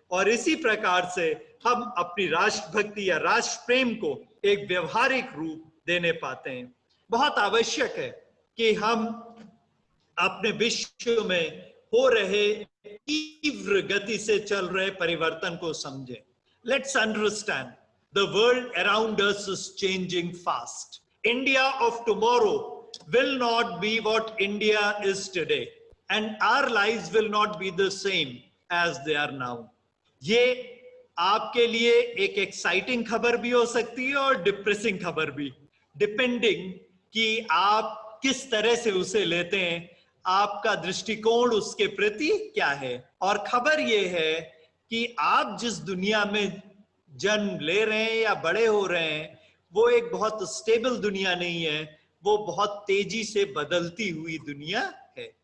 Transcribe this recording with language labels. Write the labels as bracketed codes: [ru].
[hi] और इसी प्रकार से हम अपनी राष्ट्रभक्ति या राष्ट्र प्रेम को एक व्यवहारिक रूप देने पाते हैं। बहुत आवश्यक है कि हम अपने विश्व में हो रहे तीव्र गति से चल रहे परिवर्तन को समझें। [en] Let's understand the world around us is changing fast. India of tomorrow will not be what India is today, and our lives will not be the same as they are now. [hi] ये आपके लिए एक exciting खबर भी हो सकती है और डिप्रेसिंग खबर भी, डिपेंडिंग कि आप किस तरह से उसे लेते हैं, आपका दृष्टिकोण उसके प्रति क्या है। और खबर ये है कि आप जिस दुनिया में जन्म ले रहे हैं या बड़े हो रहे हैं वो एक बहुत स्टेबल दुनिया नहीं है, वो बहुत तेजी से बदलती हुई दुनिया है।